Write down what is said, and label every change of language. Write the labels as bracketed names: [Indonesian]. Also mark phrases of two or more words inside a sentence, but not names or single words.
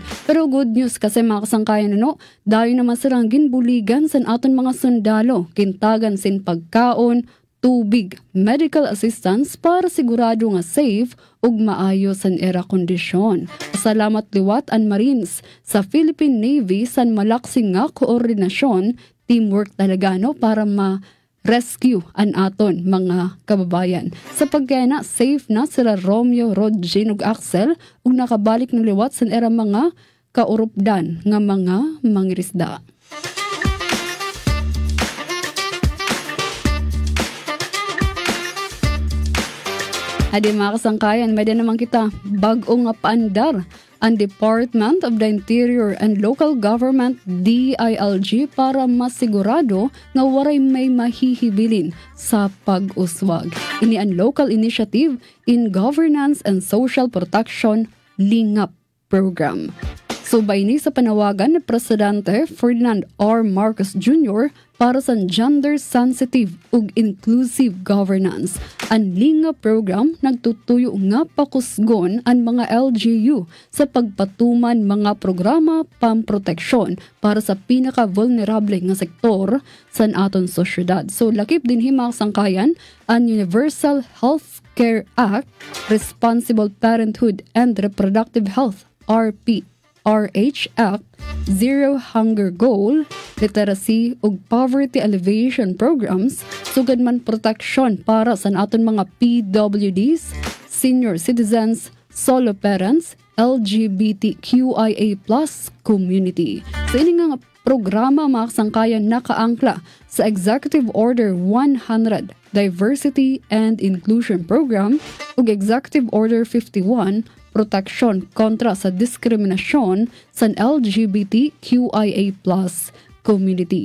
[Waray] Pero [English] good news [Waray] kasi mga kasangkayan dayon naman silang ginbuligan sa aton mga sundalo, kintagan sin pagkaon, tubig, [English] medical assistance [Waray] para sigurado nga safe ug maayo san era kondisyon. Salamat liwat ang Marines sa Philippine Navy san malaksing nga koordinasyon, teamwork talaga para rescue an aton mga kababayan. Sa pagkaya safe na sila Romeo, Rodgin ug Axel ug nakabalik na liwat sa era mga kaurupdan nga mga mangirisda. Adi mga kasangkayan, may din naman kita bag-o nga paandar ang Department of the Interior and Local Government DILG para masigurado nga waray may mahihibilin sa pag-uswag. Ini ang Local Initiative in Governance and Social Protection LINGAP Program. Subay ni sa panawagan ni Presidente Ferdinand R. Marcos Jr. para sa gender-sensitive ug [English] inclusive governance. [Waray] Ang LINGAP program nagtutuyo nga pakusgon ang mga LGU sa pagpatuman mga programa pamproteksyon para sa pinaka-vulnerable nga sektor sa aton sosyedad. So lakip din himang sangkayan ang Universal Health Care Act, Responsible Parenthood and Reproductive Health RH Act, Zero Hunger Goal, Literacy ug Poverty Alleviation Programs, sugad man proteksyon para sa aton mga PWDs, [English] senior citizens, solo parents, LGBTQIA+ community. [Waray] Sa ini nga programa mga kasangkayan nakaangkla sa Executive Order 100 Diversity and Inclusion Program ug Executive Order 51 Proteksyon kontra sa diskriminasyon sa [English] LGBTQIA+ community.